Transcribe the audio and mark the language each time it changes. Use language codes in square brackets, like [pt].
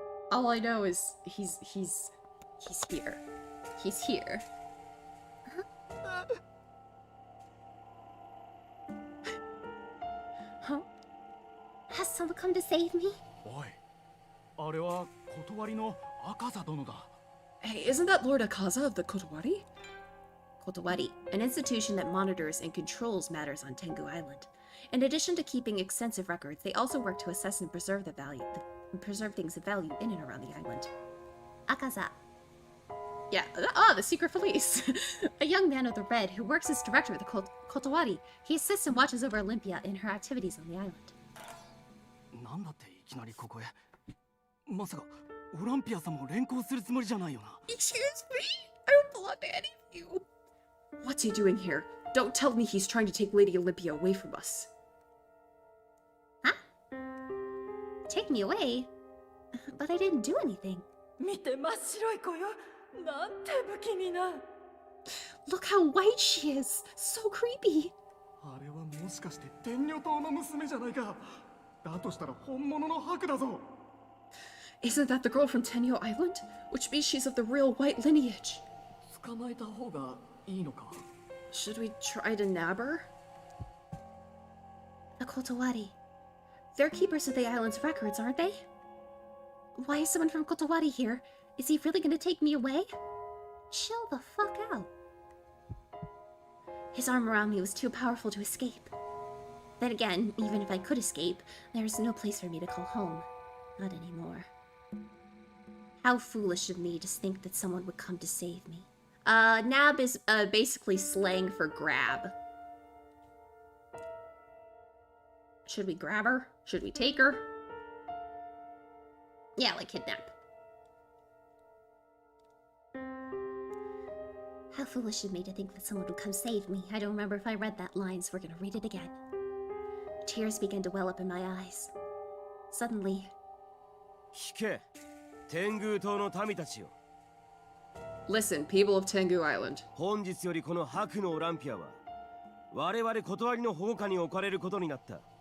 [en] All I know is he's here. He's here. Huh? Has someone come to save me? [ja] おい、あれは断りの赤座殿だ。 [en] Hey, isn't that Lord Akaza of the Kotowari? Kotowari, an institution that monitors and controls matters on Tengu Island. In addition to keeping extensive records, they also work to assess and preserve preserve things of value in and around the island. Akaza. Yeah, the secret police. A young man of the Red who works as director of the Kotowari. He assists and watches over Olympia in her activities on the island. [ja] なんだっていきなりここへ。まさかオランピア様を連行するつもりじゃないよな。 [en] Excuse me? I don't belong to any of you. What's he doing here? Don't tell me he's trying to take Lady Olympia away from us. Huh? Take me away? But I didn't do anything. [ja] 見て真っ白い子よ。なんて不気味な。 [en] Look how white she is! So creepy! [ja] あれはもしかして天女島の娘じゃないか。だとしたら本物の白だぞ。 [en] Isn't that the girl from Tenyo Island? Which means she's of the real white lineage. [ja] 捕まえた方がいいのか。 [en] Should we try to nab her? The Kotowari. They're keepers of the island's records, aren't they? Why is someone from Kotowari here? Is he really gonna take me away? Chill the fuck out. His arm around me was too powerful to escape. Then again, even if I could escape, there's no place for me to call home. Not anymore. How foolish of me to think that someone would come to save me. Nab is basically slang for grab. Should we grab her? Should we take her? Yeah, like kidnap. How foolish of me to think that someone would come save me. I don't remember if I read that line, so we're gonna read it again. Tears began to well up in my eyes. Suddenly... [ja] 聞け、天狗島の民たちよ。 [en] Listen, people of Tengu Island. [ja] 本日よりこの白のオランピアは我々断りの保護下に置かれることになった。